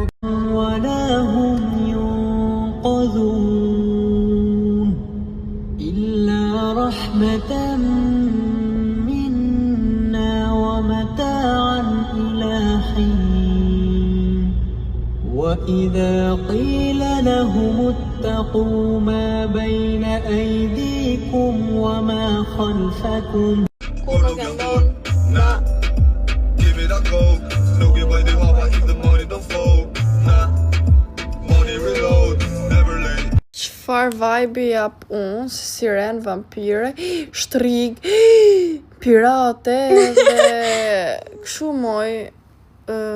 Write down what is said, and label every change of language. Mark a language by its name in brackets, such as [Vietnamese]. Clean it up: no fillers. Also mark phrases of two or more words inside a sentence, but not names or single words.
[Arabic] ولا هم ينقذون إلا رحمة منا ومتاعا إلى حين وإذا قيل لهم اتقوا ما بين أيديكم وما خلفكم [Albanian] Çfarë vibe jap unë, [English] siren, vampire, [Albanian] shtrig, pirate dhe kështu moj ujk.